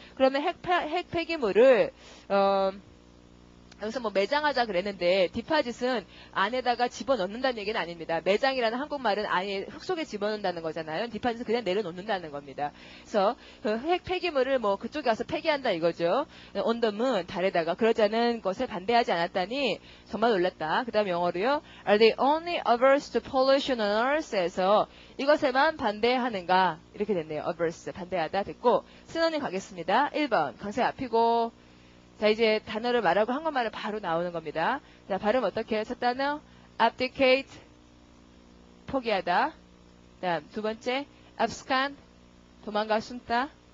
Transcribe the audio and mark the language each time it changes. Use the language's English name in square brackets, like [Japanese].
[Korean] 그러면 핵 폐기물을, 여기서 뭐 매장하자 그랬는데, 디파짓은 안에다가 집어넣는다는 얘기는 아닙니다. 매장이라는 한국말은 안에 흙 속에 집어넣는다는 거잖아요. 디파짓은 그냥 내려놓는다는 겁니다. 그래서 그 핵 폐기물을 뭐 그쪽에 가서 폐기한다 이거죠. [English] on the moon, [Korean] 달에다가 그러자는 것에 반대하지 않았다니 정말 놀랐다. 그 다음 영어로요. [English] Are they only averse to pollution on Earth에서 [Korean] 이것에만 반대하는가? 이렇게 됐네요. averse, 반대하다 됐고 신호님 가겠습니다. 1번 강세 앞이고 자 이제 단어를 말하고 한국말은 바로 나오는 겁니다. 자 발음 어떻게 해요? 첫 단어 abdicate 포기하다. 다음 두 번째 abscond 도망가 숨다.